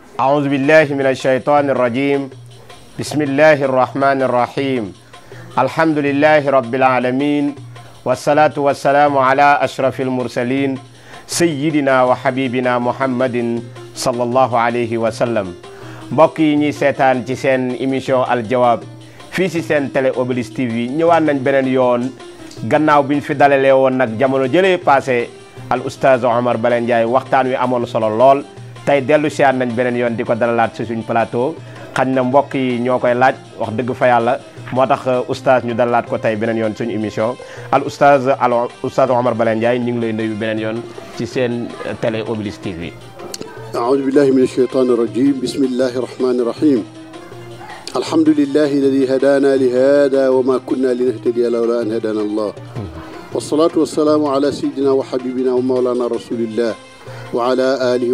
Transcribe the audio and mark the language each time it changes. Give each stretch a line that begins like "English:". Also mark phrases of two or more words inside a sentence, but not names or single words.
Arabic: أعوذ بالله من الشيطان الرجيم بسم الله الرحمن الرحيم الحمد لله رب العالمين والصلاة والسلام على أشرف المرسلين سيدنا وحبيبنا محمد صلى الله عليه وسلم
Wolof: mbokk yi ñuy seetaan ci seen émission Al Jawab fii si seen télé Oblis TV ñëwaat nañ beneen yoon gannaaw biñ fi dalalee woon nag jamono jëlee passé al oustaz Omar Bale Ndiaye waxtaan wi amoon solo lool tey dellu siyaat nañ beneen yoon di ko dalalaat si suñ plateau xañ na mbokk yi ñoo koy laaj wax dëgg fa yàlla moo tax oustaz ñu dalalaat ko tey beneen yoon suñu émission al oustaz Omar Bale Ndiaye ñu ngi lay nuyu beneen yoon ci seen télé Oblis TV.
Arabic: أعوذ بالله من الشيطان الرجيم بسم الله الرحمن الرحيم الحمد لله الذي هدانا لهذا وما كنا لنهتدي لولا أن هدانا الله والصلاة والسلام على سيدنا وحبيبنا ومولانا رسول الله وعلى آله